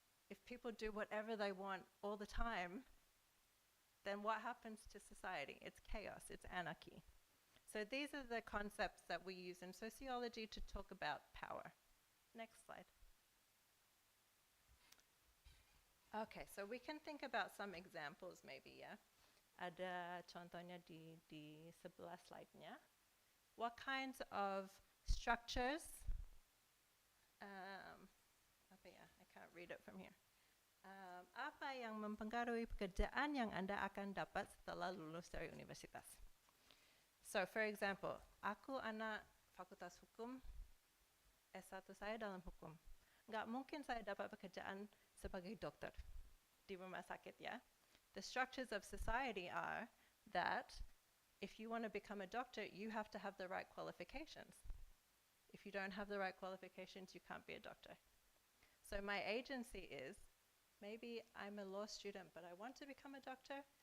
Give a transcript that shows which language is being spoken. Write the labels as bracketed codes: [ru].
[en] If people do whatever they want all the time, then what happens to society? It's chaos, it's anarchy. So these are the concepts that we use in sociology to talk about power. Next slide. Okay, so we can think about some examples maybe, yeah? [id] Ada contohnya di sebelah slide-nya. [en] What kinds of structures, I can't read it from here. [id] Apa yang mempengaruhi pekerjaan yang Anda akan dapat setelah lulus dari universitas? [en] So, for example, [id] aku anak Fakultas Hukum, S1 saya dalam hukum. Nggak mungkin saya dapat pekerjaan sebagai dokter di rumah sakit, ya. [en] The structures of society are that if you want to become a doctor, you have to have the right qualifications. If you don't have the right qualifications, you can't be a doctor. So my agency is, maybe I'm a law student, but I want to become a doctor.